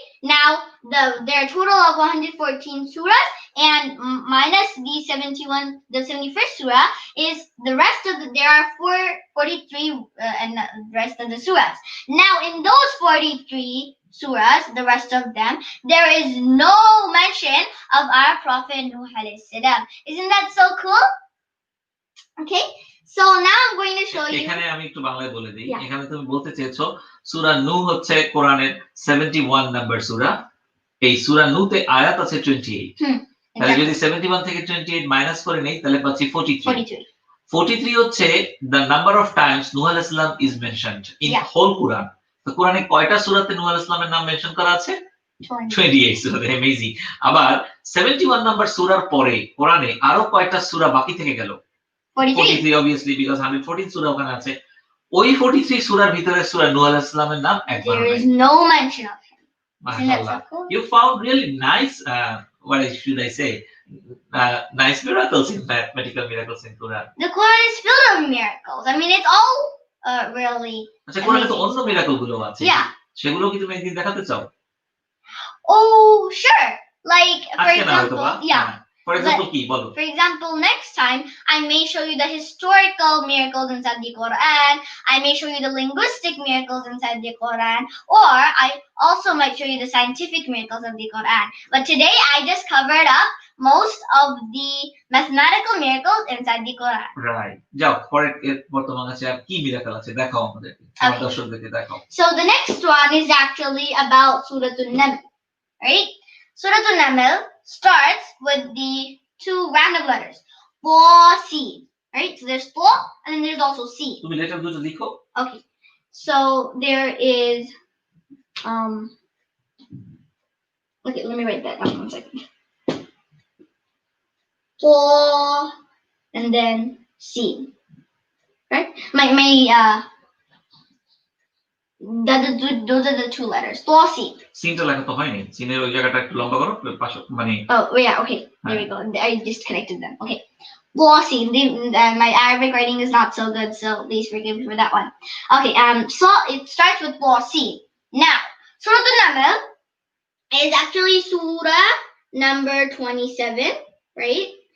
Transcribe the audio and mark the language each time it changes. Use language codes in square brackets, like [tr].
[en] Now there are a total of 114 surahs, and minus the 71, the 71st surah is the rest of the, there are 43 and the rest of the surahs. Now in those 43 surahs, the rest of them, there is no mention of our Prophet Nuh alayhi salam. Isn't that so cool? Okay, so now I'm going to show you. [bn] এখানে আমি একটু বাংলায় বলে দিই। [en] Yeah. [bn] এখানে তুমি বলতে চেয়েছো সূরা নূহ হচ্ছে কোরআনের 71 নাম্বার সূরা। এই সূরা নূহতে আয়াত আছে 28। তাহলে যদি 71 থেকে 28 মাইনাস করে নেই তাহলে পাচ্ছি 43। [en] 43 হচ্ছে the number of times নূহ আলাইহিস সালাম is mentioned in whole Quran. [bn] তো কোরআনে কয়টা সূরাতে নূহ আলাইহিস সালামের নাম মেনশন করা আছে? 28 সূরাতে। অ্যামেজিং। আবার 71 নাম্বার সূরার পরে কোরআনে আরো কয়টা সূরা বাকি থেকে গেল? [en] 43 obviously because [bn] 114 সূরা ওখানে আছে। ওই 43 সূরার ভিতরে সূরা নূহ আলাইহিস সালামের নাম একবার [en] There [bn] নাই। [en] is no mention of him. [bn] মাশাআল্লাহ। [en] You found really nice what should I say? Nice miracles in mathematical miracles in Quran. The Quran is filled with miracles. I mean, it's all really. [bn] আচ্ছা, কোরআনে তো অন্য miracle গুলো আছে। [en] Yeah. [bn] সেগুলো কি তুমি একদিন দেখাতে চাও? [en] Oh, sure. Like for [bn] আজকে না হয়তো [en] example, [bn] বা। [en] yeah. For example, [bn] কি বলো? [en] For example, next time I may show you the historical miracles inside the Quran. I may show you the linguistic miracles inside the Quran, or I also might show you the scientific miracles of the Quran. But today I just covered up most of the mathematical miracles inside the Quran. Right. [bn] যাও, পরে বর্তমান আছে আর কি miracle আছে দেখাও আমাদেরকে। আমার দর্শকদেরকে দেখাও। [en] So the next one is actually about Surah An-Naml, right? Surah An-Naml starts with the two random letters, F, C, right? So there's F and then there's also C. [bn] তুমি লেটার দুটো লিখো। [en] Okay. So there is okay, let me write that down 1 second. F and then C. Right? Those are the two letters. F, C. [bn] সিনটা লেখা তো হয়নি। সিনের ওই জায়গাটা একটু লম্বা করো পাশে মানে [en] Oh, yeah, okay. There we go. I just connected them. Okay. F, C. My Arabic writing is not so good, so please forgive me for that one. Okay, so it starts with F, C. Now, Surah An-Naml is actually Surah number 27, right?